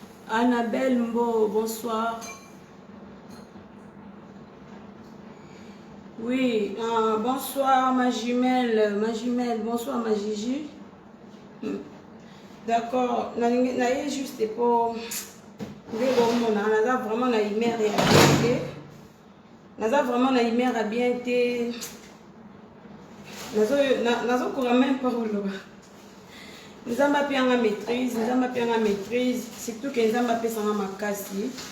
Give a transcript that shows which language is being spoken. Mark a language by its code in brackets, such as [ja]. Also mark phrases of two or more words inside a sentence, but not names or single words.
[fr] Annabelle Mbo, bonsoir. Oui, euh, bonsoir ma jumelle, ma jumelle, bonsoir ma Gigi. Hmm. D'accord, [ln] na, na, [fr] juste pour, [ln] nde bomona, naza vraiment na humeur ya bien te. Naza vraiment na humeur ya bien te. Nazo, na, nazo koura [fr] même pas [ln] koloba. Nzambe ape yanga maîtrise, Nzambe ape yanga maîtrise, [fr] surtout que [ln] Nzambe apesanga makasi.